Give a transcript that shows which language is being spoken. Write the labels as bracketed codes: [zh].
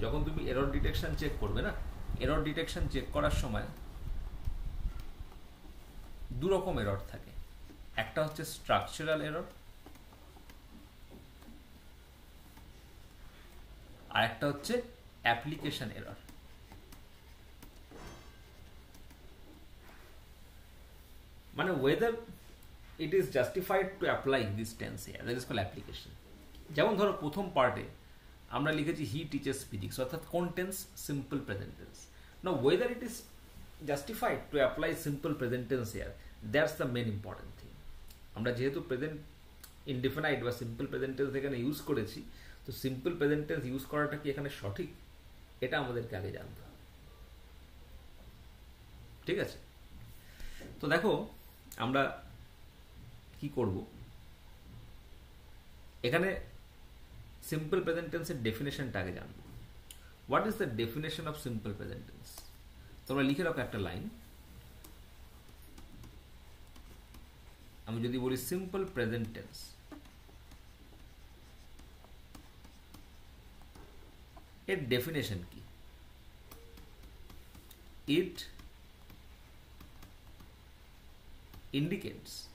[bn] যখন তুমি error detection check করবে না, এরর ডিটেকশন চেক করার সময় দু রকম এরর থাকে। একটা হচ্ছে স্ট্রাকচারাল এরর, আর একটা হচ্ছে অ্যাপ্লিকেশন এরর। [en] মানে whether it is justified to apply this tense here, that is called application. [bn] যেমন ধরো প্রথম পার্টে আমরা লিখেছি [en] he teaches physics, [bn] অর্থাৎ কোন tense? Simple present tense. [en] Now whether it is justified to apply simple present tense here, that's the main important thing. [bn] আমরা যেহেতু প্রেজেন্ট ইনডিফিনাইট বা সিম্পল প্রেজেন্ট টেন্স এখানে ইউজ করেছি, তো সিম্পল প্রেজেন্ট টেন্স ইউজ করাটা কি এখানে সঠিক, এটা আমাদেরকে আগে জানতে হবে, ঠিক আছে? তো দেখো আমরা কি করব, এখানে সিম্পল প্রেজেন্ট টেন্সের ডেফিনেশনটা আগে জানব। [en] What is the definition of simple present tense? [bn] তোমরা লিখে রাখো একটা লাইন। আমি যদি বলি সিম্পল প্রেজেন্ট টেন্স, এর ডেফিনেশন কি? [en] it indicates